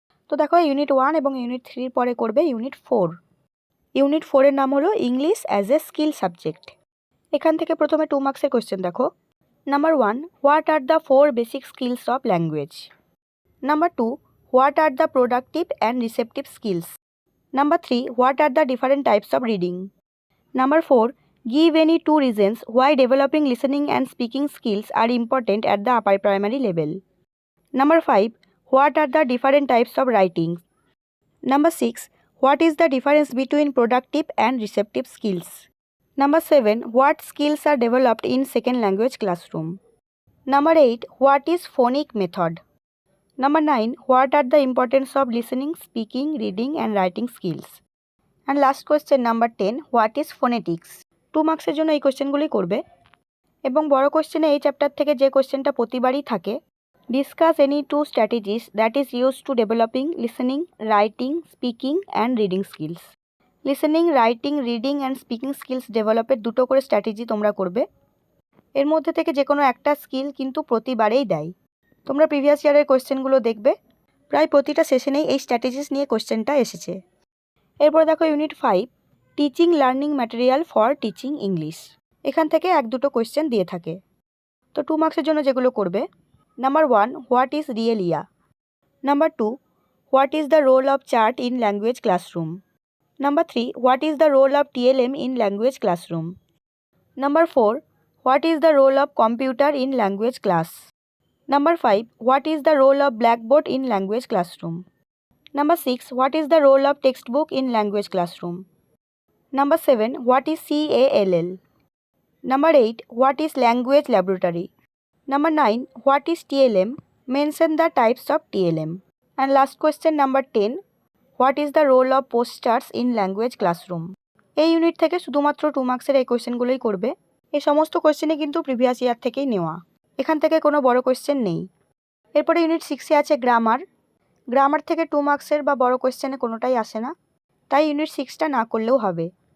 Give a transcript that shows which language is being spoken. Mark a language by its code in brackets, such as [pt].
[bn] তো দেখো, ইউনিট 1 এবং ইউনিট 3 পরে করবে ইউনিট 4। ইউনিট 4 এর নাম হলো English as a skill subject. এখান থেকে প্রথমে 2 মার্কসের কোয়েশ্চেন দেখো। [en] Number 1, what are the 4 basic skills of language? Number 2, what are the productive and receptive skills? Number 3, what are the different types of reading? Number 4, give any 2 reasons why developing listening and speaking skills are important at the upper primary level. Number 5, what are the different types of writing? Number 6, what is the difference between productive and receptive skills? Number 7, what skills are developed in second language classroom? Number 8, what is phonic method? Number 9, what are the importance of listening, speaking, reading and writing skills? And last question, number 10, what is phonetics? [bn] 2 মার্কসের জন্য এই কোশ্চেনগুলি করবে এবং বড় কোশ্চেনে এই chapter থেকে যে কোশ্চেনটা প্রতিবারই থাকে, [en] Discuss any 2 strategies that is use to developing listening, writing, speaking and reading skills. [bn] Listening, writing, reading and speaking skills ডেভেলপের দুটো করে স্ট্র্যাটেজি তোমরা করবে। এর মধ্যে থেকে যে কোনো একটা স্কিল কিন্তু প্রতিবারেই দেয়। তোমরা প্রিভিয়াস ইয়ারের কোশ্চেনগুলো দেখবে, প্রায় প্রতিটা সেশনেই এই স্ট্র্যাটেজিস নিয়ে কোশ্চেনটা এসেছে। এরপর দেখো unit 5, teaching learning material for teaching English. এখান থেকে 1-2 কোয়েশ্চেন দিয়ে থাকে। তো 2 মার্কসের জন্য যেগুলো করবে, [en] Number 1, what is realia? Number 2, what is the role of chart in language classroom? Number 3, what is the role of TLM in language classroom? Number 4, what is the role of computer in language class? Number 5, what is the role of blackboard in language classroom? Number 6, what is the role of text book in language classroom? Number 7, what is CALL? Number 8, what is language laboratory? Number 9, what is TLM? Mention the types of TLM. And last question, number 10, what is the role of posters in language classroom? [bn] এই unit থেকে শুধুমাত্র 2 মার্কসের এই কোয়েশ্চেনগুলোই করবে। এই সমস্ত কোয়েশ্চেনই কিন্তু previous year থেকেই নেওয়া, এখান থেকে কোনো বড় কোয়েশ্চেন নেই। এরপরে ইউনিট 6-এ আছে গ্রামার। গ্রামার থেকে 2 মার্কসের বা বড় কোয়েশ্চেনে কোনোটাই আসে না, তাই ইউনিট 6টা না করলেও হবে।